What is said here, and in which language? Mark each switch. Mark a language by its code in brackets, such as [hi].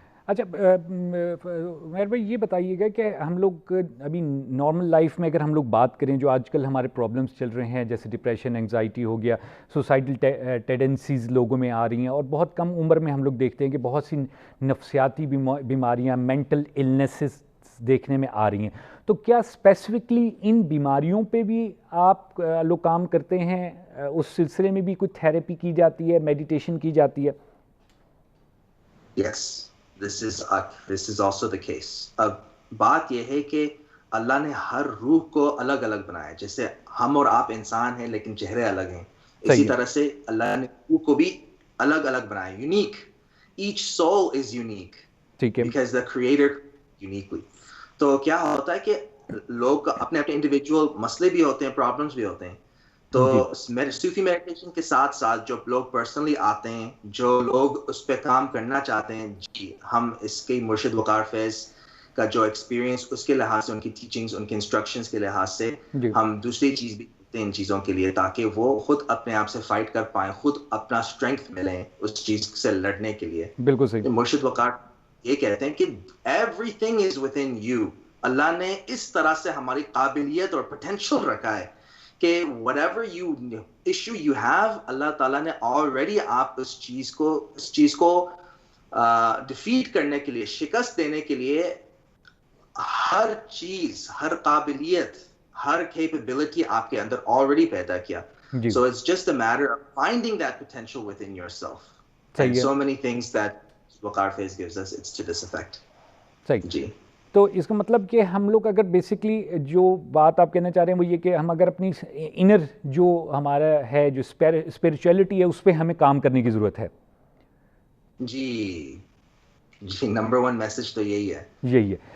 [ur] اچھا مہر بھائی یہ بتائیے گا کہ ہم لوگ ابھی نارمل لائف میں اگر ہم لوگ بات کریں جو آج کل ہمارے پرابلمس چل رہے ہیں جیسے ڈپریشن انگزائٹی ہو گیا سوسائڈل ٹینڈنسیز لوگوں میں آ رہی ہیں اور بہت کم عمر میں ہم لوگ دیکھتے ہیں کہ بہت سی نفسیاتی بیماریاں مینٹل النیسز دیکھنے میں آ رہی ہیں. تو کیا اسپیسیفکلی ان بیماریوں پہ بھی آپ لوگ کام کرتے ہیں؟ اس سلسلے میں بھی کوئی تھیراپی کی جاتی ہے، میڈیٹیشن کی جاتی ہے؟ [en] Yes, this is also the case. [ur] اب بات یہ ہے کہ اللہ نے ہر روح کو الگ الگ بنایا. جیسے ہم اور آپ انسان ہیں لیکن چہرے الگ ہیں، اسی صحیح ہے. طرح سے اللہ نے روح کو بھی الگ الگ بنایا. [en] Unique. Each soul is unique [ur] ٹھیک ہے. [en] because the creator uniquely. [ur] تو کیا ہوتا ہے کہ لوگ اپنے اپنے انڈیویجول مسئلے بھی ہوتے ہیں، پرابلمس بھی ہوتے ہیں. تو جی صوفی میڈیٹیشن کے ساتھ ساتھ جو لوگ پرسنلی آتے ہیں، جو لوگ اس پہ کام کرنا چاہتے ہیں، جی ہم اس کے مرشد وقار فیض کا جو ایکسپیرینس اس کے لحاظ سے، ان کی ٹیچنگز، ان کے انسٹرکشنز کے لحاظ سے جی ہم دوسری چیز بھی کرتے ہیں ان چیزوں کے لیے، تاکہ وہ خود اپنے آپ سے فائٹ کر پائیں، خود اپنا اسٹرینگتھ ملیں اس چیز سے لڑنے کے لیے. بالکل صحیح. مرشد وقار یہ کہتے ہیں کہ [en] Everything is within you. [ur] اللہ نے اس طرح سے ہماری قابلیت اور پوٹینشیل رکھا ہے کہ [en] whatever issue you have، [ur] اللہ تعالیٰ نے already آپ اس چیز کو ڈیفیٹ کرنے کے لیے، شکست دینے کے لیے ہر چیز، ہر قابلیت، ہر کیپیبلٹی آپ کے اندر already پیدا کیا. جی [en] So it's just a matter of finding that potential within yourself. And [ur] صحیح ہے. [en] so many things that Waqar Faiz gives us, it's to this effect. [ur] صحیح. جی تو اس کا مطلب کہ ہم لوگ اگر بیسکلی جو بات آپ کہنا چاہ رہے ہیں وہ یہ کہ ہم اگر اپنی انر جو ہمارا ہے جو اسپریچولیٹی ہے اس پہ ہمیں کام کرنے کی ضرورت ہے. جی نمبر 1 میسج تو یہی ہے. یہی ہے.